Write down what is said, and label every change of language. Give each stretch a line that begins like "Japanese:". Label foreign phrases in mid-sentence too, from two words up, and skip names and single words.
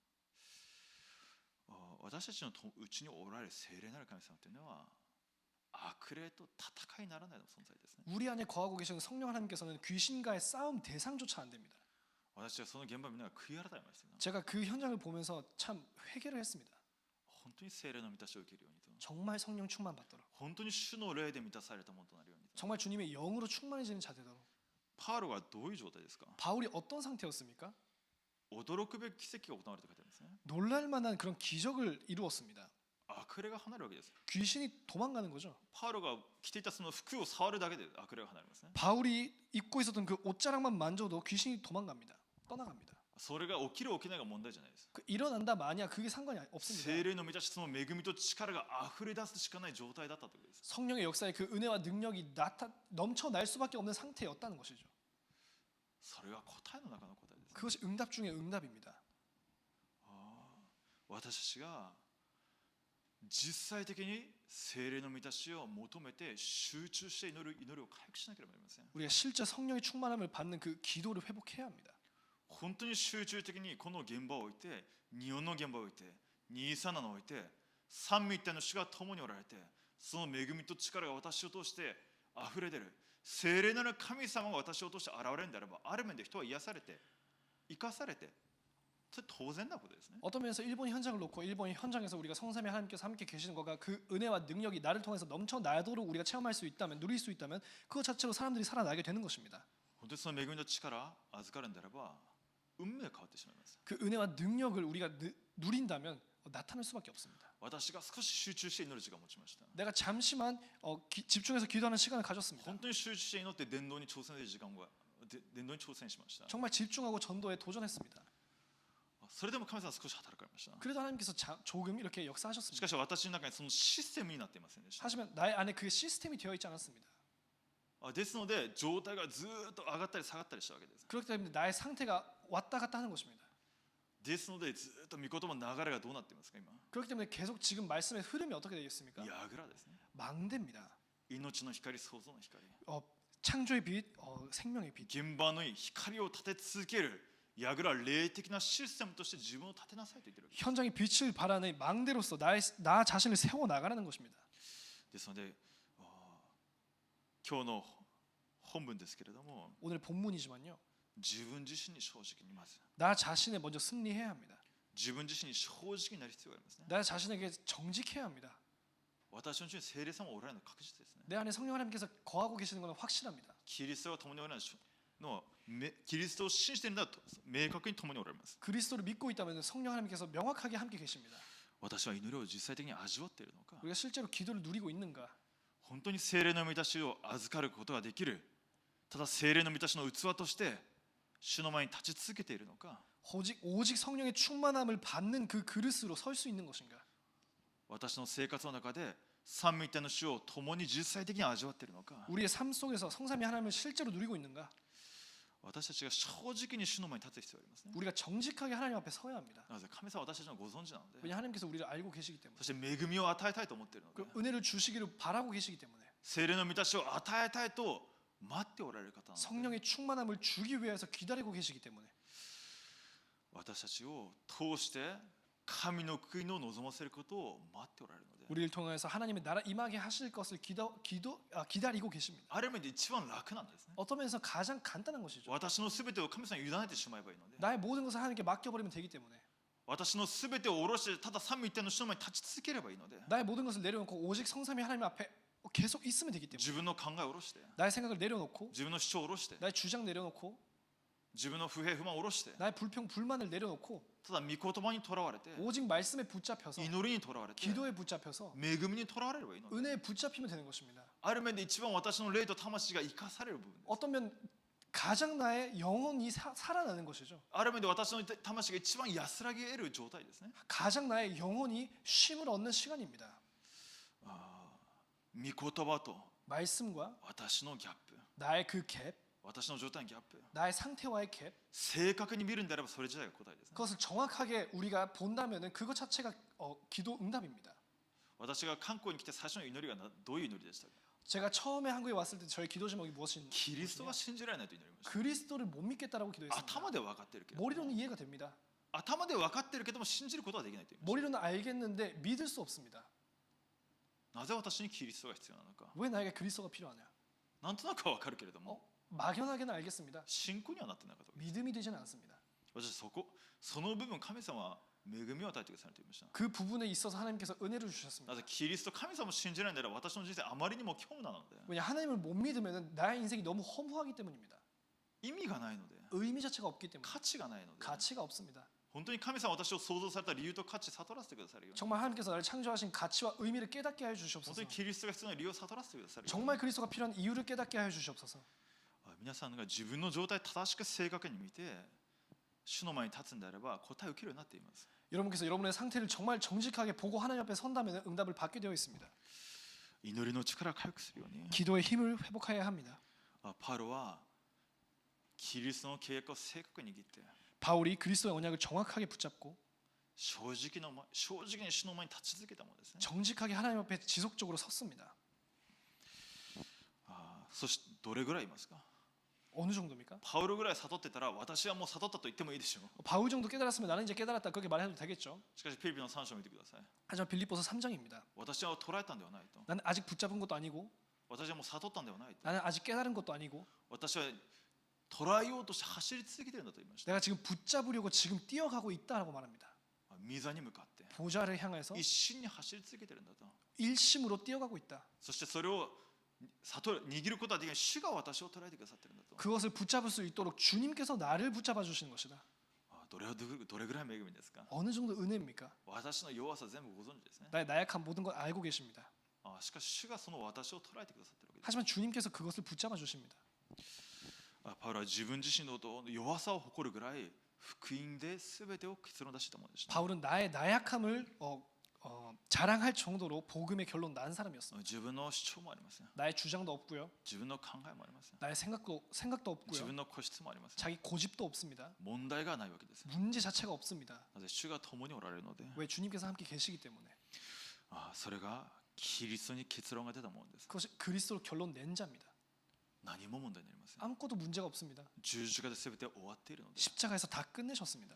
Japanese: 私たちのうちにおられる聖霊なる神様というのは悪霊と戦いにならない存在ですね。
Korean: 우리 안에 거하고 계시는 성령 하나님께서는 귀신과의 싸움 대상조차 안 됩니다.
Japanese: 私はその現場を見ながら悔い改めました。
Korean: 제가 그 현장을 보면서 참 회개를 했습니다.
Japanese: 本当に聖霊の満たしを受けるようにと、
Korean: 정말 성령 충만 받도록,
Japanese: 本当に主の霊で満たされたものとなるようにと。
Korean: 정말 주님의 영으로 충만해지는 자 되도록.
Japanese: パウロはどういう状態ですか？
Korean: 바울이 어떤 상태였습니까?
Japanese: 驚くべき奇跡が行われた方ですね。
Korean: 놀랄 만한 그런 기적을 이루었습니다.
Japanese: 悪霊が離れるわけです。
Korean: 귀신이 도망가는 거죠.
Japanese: パウロが着ていたその服を触るだけで悪霊が離れますね。
Korean: 바울이 입고 있었던 그 옷자락만 만져도 귀신이 도망갑니다. 떠나갑니다.
Japanese: それが起きる起きないが問題じゃないです。
Korean: 그 일어난다 마냐 그게 상관이 없습니다.
Japanese: 聖霊の満たし、その恵みと力が溢れ出すしかない状態だったということです。
Korean: 성령의 역사에 그 은혜와 능력이 넘쳐날 수밖에 없는 상태였다는 것이죠.
Japanese: それは答えの中の答えです。
Korean: 그것이 응답 중에 응답입니다.
Japanese: 私たちが実際的に聖霊の満たしを求めて集中して祈りを回復しなければなりません。
Korean: 우리가 실제 성령의 충만함을 받는 그 기도를 회복해야 합니다.
Japanese: 本当に集中的にこの現場を置いて、日本の現場を置いて、237を置いて、三位一体の主が共におられて、その恵みと力が私を通して溢れ出る。聖霊なる神様が私を通して現れるんであれば、ある面で人は癒されて、生かされて、それ当然なことですね。
Korean: 어떤 면에서 일본 현장을 놓고 일본 현장에서 우리가 성삼위 하나님께서 함께 계시는 거가 그 은혜와 능력이 나를 통해서 넘쳐나도록 우리가 체험할 수 있다면, 누릴 수 있다면 그것 자체로 사람들이 살아나게 되는 것입니다.
Japanese: 本当にその恵みと力預かるんであれば、運命が変わってしまいます。
Korean: 그 은혜와 능력을 우리가 누린다면 나타날 수밖에 없습니다.
Japanese: 私が少し集中して祈る時間を持ちました。
Korean: 내가 잠시만 집중해서 기도하는 시간을 가졌습니다.
Japanese: 本当に集中して祈って伝道に挑戦する時間が伝道に挑戦しました。
Korean: 정말 집중하고 전도에 도전했습니다.
Japanese: それでも神様は少し働かれました。
Korean: 그래도 하나님께서 조금 이렇게
Japanese: し
Korean: 역사하셨습니다.
Japanese: かし私の中にそのシステムになっていませんでした。
Korean: 하지만 나의 안에 그 시스템이 되어 있지 않았습니다.
Japanese: ですので状態がずっと上がったり下がったりしたわけです。
Korean: 그렇기 때문에 나의 상태가 왔다 갔다 하는 것입니다.
Japanese: ですのでずっと御言葉の流れがどうなっていますか今？
Korean: 그렇기 때문에 계속 지금 말씀의 흐름이 어떻게 되겠습니까?
Japanese: 櫓ですね。
Korean: 망대입니다.
Japanese: 命の光、創造の光。
Korean: 창조의 빛, 생명의 빛.
Japanese: 現場の光を立て続ける櫓、霊的なシステムとして自分を立てなさいと言っているわけです。
Korean: 현장의 빛을 발하는 망대로서 나 자신을 세워 나가라는 것입니다.
Japanese: ですので今日の本文ですけれども、
Korean: 오늘 본문이지만요.
Japanese: 自分自身に正直にまず
Korean: 나 자신에 먼저 승리해야 합니다.
Japanese: 自分自身に正直になる必要がありますね。
Korean: 나 자신에게 정직해야 합니다.
Japanese: 私のうちに聖霊様がおられるのは確実ですね。
Korean: 내 안에 성령 하나님께서 거하고 계시는 것은 확실합니다.
Japanese: キリストが共におられるのキリストを信じているのは明確に共におられます。
Korean: 그리스도를 믿고 있다면 성령 하나님께서 명확하게 함께 계십니다.
Japanese: 私は祈りを実際的に味わっているのか、
Korean: 우리가 실제로 기도를 누리고 있는가?
Japanese: 本当に聖霊の満たしを預かることができる、ただ聖霊の満たしの器として主の前に立ち続けているのか、
Korean: 오직 성령의 충만함을 받는 그 그릇으로 설 수 있는 것인가?
Japanese: 私の生活の中で三位一体の主を共に実際的に味わっているのか、
Korean: 우리의 삶 속에서 성삼위 하나님을 실제로 누리고 있는가?
Japanese: 私たちが正直に主の前に立つ必要がありますね。
Korean: 우리가 정직하게 하나님 앞에 서야 합니다.
Japanese: なぜ神様は私たちのご存知なので、
Korean: 왜냐 하나님께서 우리를 알고 계시기 때문에.
Japanese: そして恵みを与えたいと思っているので、
Korean: 그 은혜를 주시기를 바라고 계시기 때문에.
Japanese: 聖霊の満たしを与えたいと待っておられる方なので、
Korean: 성령의 충만함을 주기 위해서 기다리고 계시기 때문에.
Japanese: 私たちを通して神の国を望ませることを待っておられるので、
Korean: 우리를 통해서 하나님의 나라 임하게 하실 것을 기다리고 계십니다.
Japanese: ある意味で一番楽なんですね。
Korean: 어떤 면에서 가장 간단한 것이죠.
Japanese: 私のすべてを神様に委ねてしまえばいいので、
Korean: 나의 모든 것을 하나님께 맡겨버리면 되기 때문에.
Japanese: 私のすべてを下ろしてただ三位一体の主の前に立ち続ければいいので、
Korean: 나의 모든 것을 내려놓고 오직 성삼위 하나님 앞에 계속 있으면 되기 때문에.
Japanese: 自分の考えを下ろして、
Korean: 나의 생각을 내려놓고
Japanese: 自分の主張を下ろして、
Korean: 나의 주장 내려놓고
Japanese: 自分の不平不満を下ろして、
Korean: 나의 불평 불만을 내려놓고
Japanese: ただ御言葉にとらわれて、
Korean: 오직 말씀에 붙잡혀서
Japanese: 祈りにとらわれて、
Korean: 기도에 붙잡혀서
Japanese: 恵みにとらわれればいいので、
Korean: 은혜에 붙잡히면 되는 것입니다.
Japanese: ある面で一番私の霊と魂が生かされる部分です。
Korean: 어떤 면 가장 나의 영혼이 살아나는 것이죠.
Japanese: ある面で私の魂が一番安らぎ得る状態ですね。
Korean: 가장 나의 영혼이 쉼을 얻는 시간입니다.
Japanese: 御言葉と
Korean: 말씀과
Japanese: 私のギャップ、
Korean: 나의 그 갭,
Japanese: 私の状態のギャップ、
Korean: 나의 상태와의 갭,
Japanese: 正確に見るんであればそれ自体が答えですね。
Korean: 그것을 정확하게 우리가 본다면은 그것 자체가 기도 응답입니다.
Japanese: 私が韓国に来て最初の祈りがどういう祈りでしたか。
Korean: 제가 처음에 한국에 왔을 때 저의 기도 제목이 무엇인지
Japanese: キリストが信じられないと祈りました。
Korean: 그리스도를 못 믿겠다라고 기도했습니다.
Japanese: 頭で分かってるけど、
Korean: 머리로는 이해가 됩니다.
Japanese: 頭で分かってるけども信じることはできないと言いまし
Korean: 머리로는 알겠는데 믿을 수 없습니다.
Japanese: た。なぜ私にキリストが必要なのか、
Korean: 왜 나에게 그리스도가 필요하냐?
Japanese: なんとなくは分かるけれども、
Korean: 막연하게는 알겠습니다.
Japanese: 信仰にはなってなかった。
Korean: 믿음이 되지는 않습니다.
Japanese: 私その部分神様は恵みを与えてくださると言いました。
Korean: 그 부분에 있어서 하나님께서 은혜를 주셨습니다.
Japanese: なぜキリスト神様を信じないなら私の人生あまりにも虚無なので、
Korean: 왜냐 하나님을 못 믿으면 나의 인생이 너무 허무하기 때문입니다.
Japanese: 意味がないので、
Korean: 의미 자체가 없기 때문에
Japanese: 価値がないので、
Korean: 가치가 없습니다.
Japanese: 本当に神様は私を創造された理由と価値悟らせてくださるように、
Korean: 정말 하나님께서 나를 창조하신 가치와 의미를 깨닫게 하여
Japanese: 本当
Korean: 주시옵소서.
Japanese: にキリストが必要な理由を悟らせてくださるように、
Korean: 정말 그리스도가 필요한 이유를 깨닫게 하여 주시옵소서.
Japanese: 皆さんが自分の状態を正しく正確に見て主の前に立つんであれば答えを受けるようになっています。
Korean: 여러분께서 여러분의 상태를 정말 정직하게 보고 하나님 앞에 선다면 응답을 받게 되어 있습니다.
Japanese: 祈りの力を回復するように、
Korean: 기도의 힘을 회복해야 합니다.
Japanese: パウロはキリストの契約を正確に握って
Korean: 바울이 그리스도의 언약을 정확하게 붙잡고
Japanese: 正直に主の前に立ち続けたものですね。
Korean: 정직하게 하나님 앞에 지속적으로 섰습니다.
Japanese: そしてどれぐらいいますか。
Korean: 어느 정도입니까?
Japanese: パウロぐらい悟ってたら私はもう悟ったと言ってもいいでしょう。
Korean: 바울 정도 깨달았으면 나는 이제 깨달았다 그렇게 말해도 되겠죠.
Japanese: しかしフィリピンの3章を見てください。
Korean: 하지만 빌립보서 3장입니다.
Japanese: 私は捉えたんではないと。
Korean: 나는 아직 붙잡은 것도 아니고
Japanese: 私はもう悟ったんではないと。
Korean: 나는 아직 깨달은 것도 아니고
Japanese: 私は捉えようとして走り続けているんだと言いました。
Korean: 내가 지금 붙잡으려고 지금 뛰어가고 있다라고 말합니다.
Japanese: 御座に向かって
Korean: 보좌를 향해서
Japanese: 一心に走り続けているんだと。
Korean: 일심으로 뛰어가고 있다.
Japanese: そしてそれを握ることはできない主が私を捉えてくださっているんだと。
Korean: 그것을 붙잡을 수 있도록 주님께서 나를 붙잡아 주시는 것이다.
Japanese: どれぐらい恵みですか。
Korean: 어느 정도 은혜입니까?
Japanese: 私の弱さ全部ご存知ですね。
Korean: 나의 나약한 모든 걸 알고 계십니다.
Japanese: しかし主がその私を捉えてくださっているわけです。
Korean: 하지만 주님께서 그것을 붙잡아 주십니다.
Japanese: パウロは自分自身の弱さを誇るぐらい福音で全てを結論出したものでした。
Korean: 바울은 나의 나약함을 자랑할 정도로 복음의 결론 난 사람이었습니다.
Japanese: 自分の主張もありません。
Korean: 나의 주장도 없고요.
Japanese: 自分の考えもありません。
Korean: 나의 생각도
Japanese: 自
Korean: 없고요.
Japanese: 分の固執もありません。
Korean: 자기 고집도 없습니다.
Japanese: 問題がないわけです。
Korean: 문제 자체가 없습니다.
Japanese: なぜ主が共におられるので、
Korean: 왜 주님께서 함께 계시기 때문에.
Japanese: それがキリストに結論が出たものです。
Korean: 그것이 그리스도로 결론 낸 자입니다.
Japanese: 何も問題になりません。
Korean: 아무것도 문제가 없습니다.
Japanese: 十字架で全て終わっているので、
Korean: 십자가에서 다 끝내셨습니다.